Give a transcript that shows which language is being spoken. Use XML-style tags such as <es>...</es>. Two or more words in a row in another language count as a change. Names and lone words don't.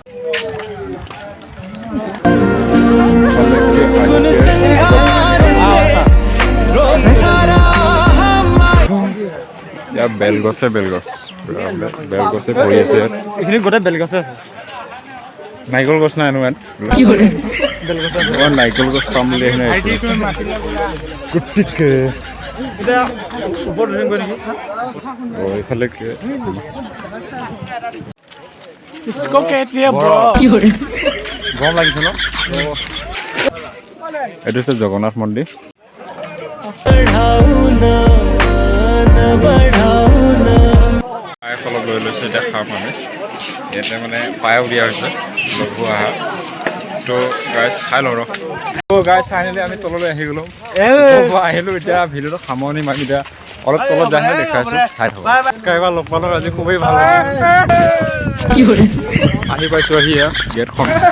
<as>বেলগছে ভৰি আছে এইখিনি গোটেই বেলগছে নাৰিকল গছ নাই ইয়াত নাৰিকল গছ পাম বুলি আহিছে গতিকে এইফালে</as> <hi>इसको कहते हैं ब्रो</hi> <as>গৰম লাগিছে ন এইটো হৈছে জগন্নাথ মন্দিৰ পায়স অলপ লৈ লৈছোঁ এতিয়া খাম মানে ইয়াতে মানে পায়স দিয়া হৈছে লঘু আহাৰ তো গাইজ খাই লওঁ ৰ তো গাইজ ফাইনেলি আমি তললৈ আহি গ'লোঁ আহিলোঁ এতিয়া ভিডিঅ'টো সামৰণি মাৰি এতিয়া অলপ তলত যাই দেখাইছোঁ চাই থাকোঁ ছাবস্ক্ৰাইবাৰ লগ পালোঁ আজি খুবেই ভাল লাগিল আহি পাইছোঁ আহি গেটখন</as>